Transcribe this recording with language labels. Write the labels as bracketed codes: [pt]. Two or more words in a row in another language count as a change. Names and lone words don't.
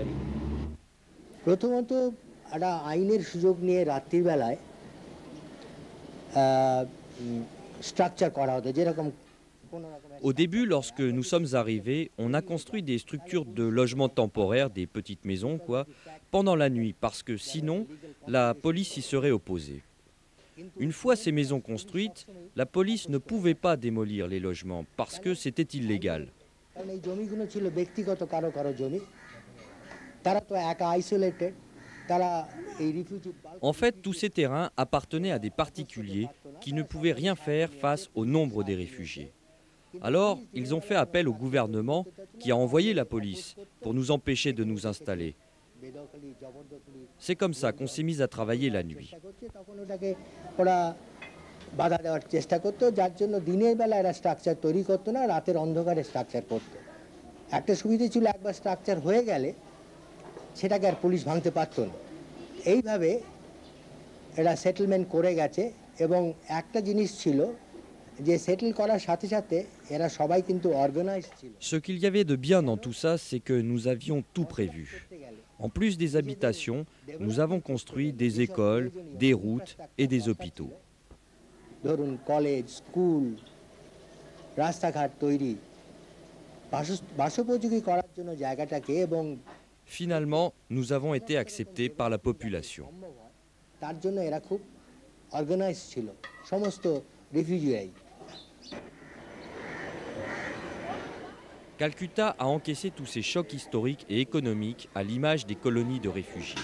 [bn] প্রথমত একটা আইনের সুযোগ নিয়ে রাত্রিবেলায় স্ট্রাকচার করা হতো যেরকম [fr] Au début, lorsque nous sommes arrivés, on a construit des structures de logement temporaire, des petites maisons, quoi, pendant la nuit, parce que sinon, la police y serait opposée. Une fois ces maisons construites, la police ne pouvait pas démolir les logements, parce que c'était illégal. [bn] কারণ এই জমিগুলো ছিল ব্যক্তিগত কারো কারো জমি তারা তো একা আইসোলেটেড তারা এই রিফিউজি [fr] En fait, tous ces terrains appartenaient à des particuliers qui ne pouvaient rien faire face au nombre des réfugiés. Alors, ils ont fait appel au gouvernement qui a envoyé la police pour nous empêcher de nous installer. C'est comme ça qu'on s'est mis à travailler la nuit. [bn] তখন ওটাকে ওরা বাধা দেওয়ার চেষ্টা করতো যার জন্য দিনের বেলা এরা স্ট্রাকচার তৈরি করতো না রাতের অন্ধকারে স্ট্রাকচার করতো একটা সুবিধা ছিল একবার স্ট্রাকচার হয়ে গেলে সেটাকে আর পুলিশ ভাঙতে পারতো না এইভাবে এরা সেটেলমেন্ট করে গেছে এবং একটা জিনিস ছিল যে সেটেল করার সাথে সাথে এরা সবাই কিন্তু অর্গানাইজ ছিল [fr] Ce qu'il y avait de bien dans tout ça, c'est que nous avions tout prévu. En plus des habitations, nous avons construit des écoles, des routes et des hôpitaux. [bn] ধরুন কলেজ স্কুল রাস্তাঘাট তৈরি বাসোপযোগী করার জন্য জায়গাটাকে এবং [fr] Finalement, nous avons été acceptés par la population. [bn] তার জন্য এরা খুব অর্গানাইজ ছিল সমস্ত রিফিউজিরাই [fr] Calcutta a encaissé tous ces chocs historiques et économiques à l'image des colonies de réfugiés.